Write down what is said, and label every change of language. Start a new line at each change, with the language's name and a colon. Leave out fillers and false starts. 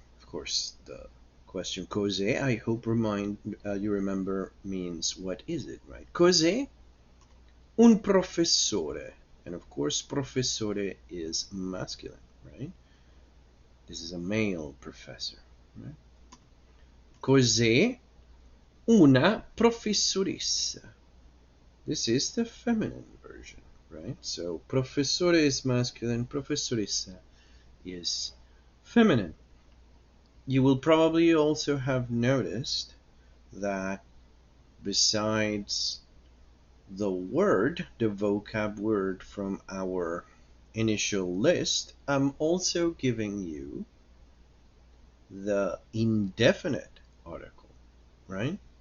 English: Of course, the question cos'è, I hope you remember means what is it, right? Cos'è un professore? And of course, professore is masculine, right? This is a male professor, right?
Italian: Cos'è una professoressa?
English: This is the feminine version, right? So professore is masculine, professoressa is feminine. You will probably also have noticed that besides the word, the vocab word from our initial list, I'm also giving you the indefinite article, right?